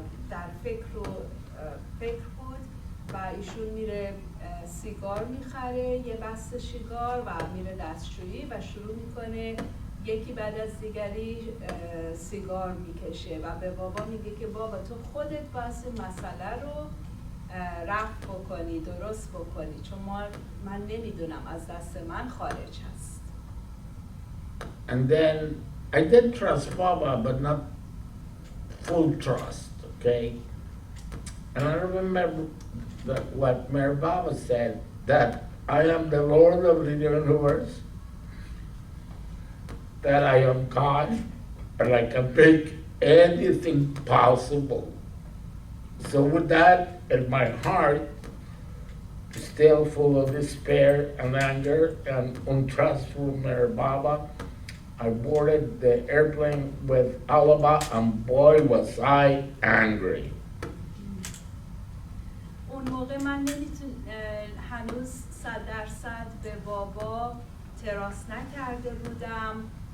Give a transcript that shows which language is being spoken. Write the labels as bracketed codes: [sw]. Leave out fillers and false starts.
[fa] در فکر بود و ایشون میره سیگار میخره، یه بسته سیگار و میره دستشویی و شروع میکنه یکی بعد از دیگری سیگار میکشه و به بابا میگه که بابا تو خودت باید مسئله رو رفع بکنی، درست بکنی، چون من نمیدونم از دست من خارج هست. [en] And then I did trust Baba, but not full trust, okay? And I remember that what Mayor Baba said, that I am the Lord of the universe, that I am God, and I can make anything possible. So with that in my heart, still full of despair and anger and untrustful Mayor Baba, I boarded the airplane with Alaba, and boy was I angry. [fa] اون موقع من هنوز 100% به بابا تراس نکرده بودم